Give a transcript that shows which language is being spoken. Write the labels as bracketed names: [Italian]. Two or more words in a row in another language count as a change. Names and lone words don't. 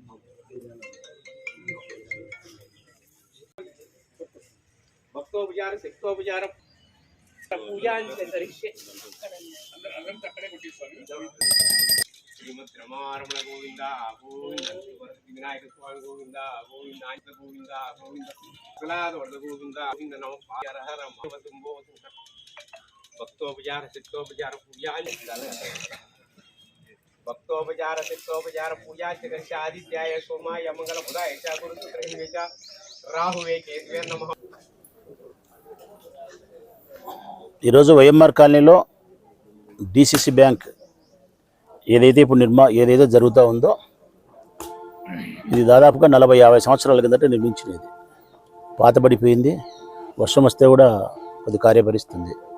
[Sanskrit] भक्तोपचार सिक्तोपचार पूजांच करिष्ये श्रीमद् रमारमण गोविंदा गोविंद विनायक स्वामी गोविंदा गोविंद आंत गोविंदा गोविंद प्रहलाद वर्ध गोविंदा गोविंद नमः हर हर महादेव भक्तोपचार सिक्तोपचार पूजांच भक्तोपचार सिक्तोपचार पूजांच करिष्ये आदित्याय सोमाय मंगल बुधाय च गुरु शुक्र हिन्वे च राहुवे केतवे नमः। [Telugu] ఈరోజు వైఎంఆర్ కాలనీలో డిసిసి బ్యాంక్ ఏదైతే ఇప్పుడు ఏదైతే జరుగుతూ ఉందో ఇది దాదాపుగా 40-50 సంవత్సరాల కిందట నిర్మించినది. పాతబడిపోయింది, వర్షం వస్తే కూడా కొద్ది కార్యపరిస్తుంది.